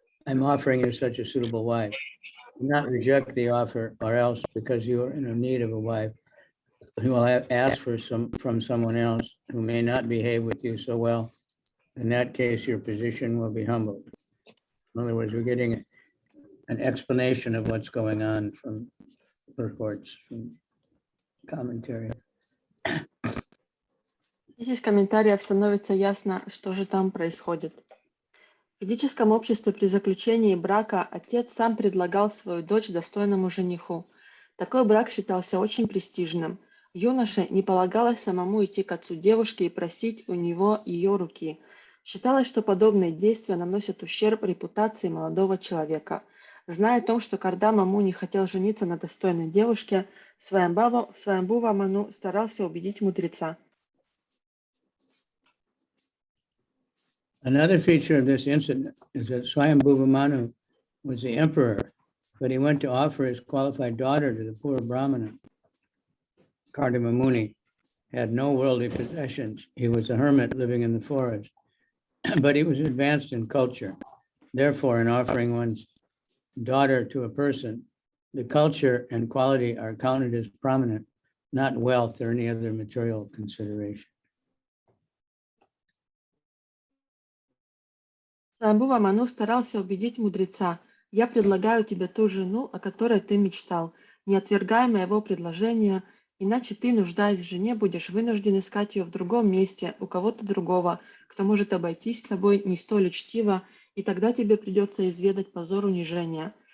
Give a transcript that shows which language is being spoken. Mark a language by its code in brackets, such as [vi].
[en] I'm offering you such a suitable wife. Do not reject the offer, or else, because you are in need of a wife, you will ask for from someone else who may not behave with you so well. In that case, your position will be humbled. In other words, we're getting an explanation of what's going on from purports, from commentary. [ru] Здесь из комментариев становится ясно, что же там происходит. В ведическом обществе при заключении брака отец сам предлагал свою дочь достойному жениху. Такой брак считался очень престижным. Юноше не полагалось самому идти к отцу девушки и просить у него ее руки. Считалось, что подобные действия наносят ущерб репутации молодого человека. Зная о том, что Кардама Муни хотел жениться на достойной девушке, Сваямбхува Ману старался убедить мудреца. [en] Another feature of this incident is that Swayambhuva Manu was the emperor, but he went to offer his qualified daughter to the poor Brahmana. Kardama Muni had no worldly possessions. He was a hermit living in the forest, but he was advanced in culture. Therefore, in offering one's daughter to a person, the culture and quality are counted as prominent, not wealth or any other material consideration. [ru] Сваямбхува Ману старался убедить мудреца: «Я предлагаю тебе ту жену, о которой ты мечтал. Не отвергай моего предложения, иначе ты, нуждаясь в жене, будешь вынужден искать ее в другом месте, у кого-то другого, кто может обойтись с тобой не столь учтиво, и тогда тебе придется изведать позор унижения».